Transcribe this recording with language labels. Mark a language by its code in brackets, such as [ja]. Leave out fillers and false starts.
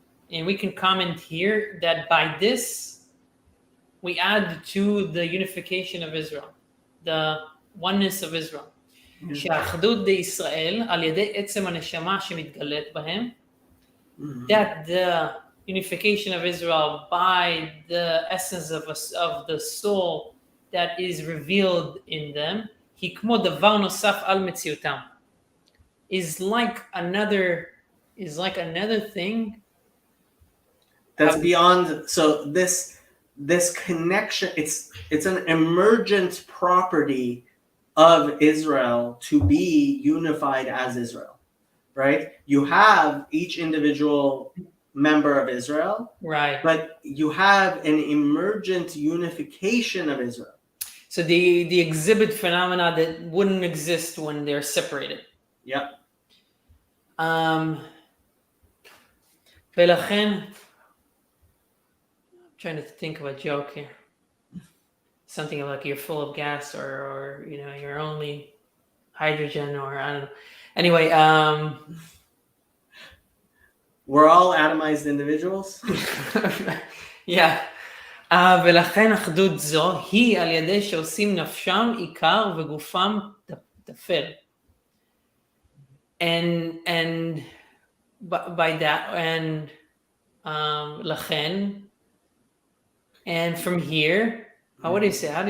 [en] And we can comment here that by this we add to the unification of Israel, the oneness of Israel. [he] שהאחדות בישראל על ידי עצם הנשמה שמתגלית בהם, [en] that the unification of Israel by the essence of the soul that is revealed in them, [he] היא כמו דבר נוסף על מציאותם. [en] Is like another thing that's beyond. So this connection, it's an emergent property of Israel to be unified as Israel, right? You have each individual member of Israel, right, but you have an emergent unification of Israel. So the exhibit phenomena that wouldn't exist when they're separated. Yep. [he] ולכן, [en] I'm trying to think of a joke here. Something like you're full of gas, or you're only hydrogen, or I don't know. Anyway, we're all atomized individuals. Yeah. [he] ולכן אחדות זו היא על ידי שעושים נפשם עיקר וגופם תפל. [en] And by that, and [he] לכן, [en] and from here, how do you say?